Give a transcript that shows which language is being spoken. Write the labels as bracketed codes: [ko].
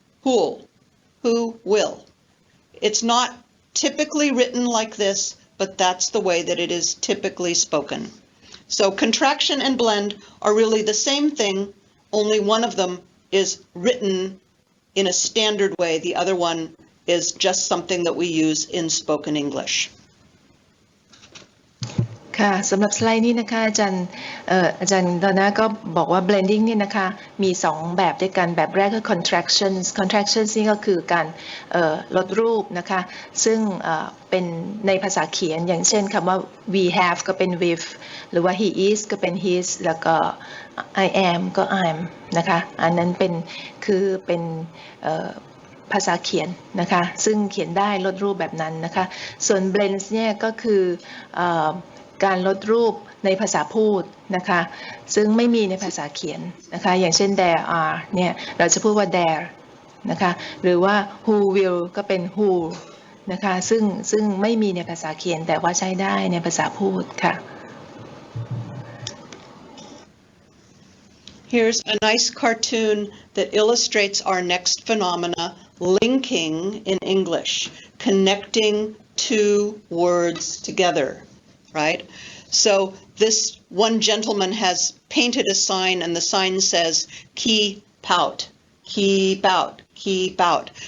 [en] Who will. It's not typically written like this, but that's the way that it is typically spoken. So contraction and blend are really the same thing, only one of them is written in a standard way. The other one is just something that we use in spoken English. [th] ค่ะสำหรับสไลด์นี้นะคะอาจารย์ดอนน่าก็บอกว่า blending เนี่ยนะคะมี2แบบด้วยกันแบบแรกคือ contractions นี่ก็คือการลดรูปนะคะซึ่งเป็นในภาษาเขียนอย่างเช่นคำว่า [en] we have [th] ก็เป็น we've หรือว่า [en] he is [th] ก็เป็น his แล้วก็ [en] I am [th] ก็ I'm นะคะอันนั้นเป็น ภาษาเขียนนะคะซึ่งเขียนได้ลดรูปแบบนั้นนะคะส่วน blends เนี่ยก็คือการลดรูปในภาษาพูดนะคะซึ่งไม่มีในภาษาเขียนนะคะอย่างเช่น [en] there are [th] เนี่ยเราจะพูดว่า there นะคะหรือว่า [en] who will [th] ก็เป็น who นะคะซึ่งไม่มีในภาษาเขียนแต่ว่าใช้ได้ในภาษาพูดค่ะ [en] Here's a nice cartoon that illustrates our next phenomena, linking in English, connecting 2 words together. Right? So this one gentleman has painted a sign and the sign says, keep out, keep out, keep out.